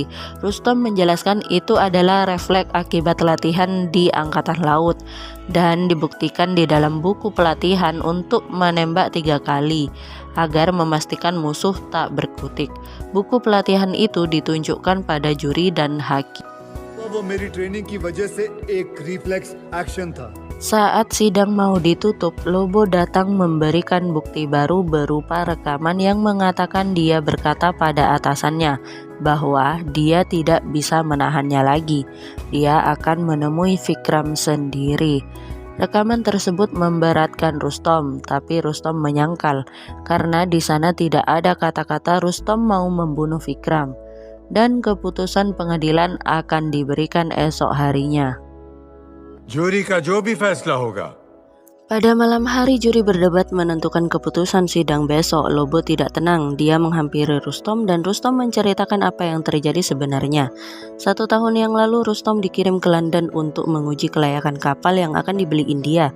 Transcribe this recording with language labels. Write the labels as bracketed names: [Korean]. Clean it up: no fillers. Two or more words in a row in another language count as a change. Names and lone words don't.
[Indonesian] Rustom menjelaskan itu adalah refleks akibat latihan di Angkatan Laut dan dibuktikan di dalam buku pelatihan untuk menembak 3 kali agar memastikan musuh tak berkutik. Buku pelatihan itu ditunjukkan pada juri dan hakim. [Hindi] वो मेरी ट्रेनिंग की वजह से एक [English] reflex action [Hindi] था. [Indonesian] Saat sidang mau ditutup, Lobo datang memberikan bukti baru berupa rekaman yang mengatakan dia berkata pada atasannya bahwa dia tidak bisa menahannya lagi. Dia akan menemui Vikram sendiri. Rekaman tersebut memberatkan Rustom, tapi Rustom menyangkal karena di sana tidak ada kata-kata Rustom mau membunuh Vikram. Dan keputusan pengadilan akan diberikan esok harinya. [Hindi] जूरी का जो भी फैसला होगा. [Indonesian] Pada malam hari juri berdebat menentukan keputusan sidang besok. Lobo tidak tenang, dia menghampiri Rustom dan Rustom menceritakan apa yang terjadi sebenarnya. 1 tahun yang lalu Rustom dikirim ke London untuk menguji kelayakan kapal yang akan dibeli India.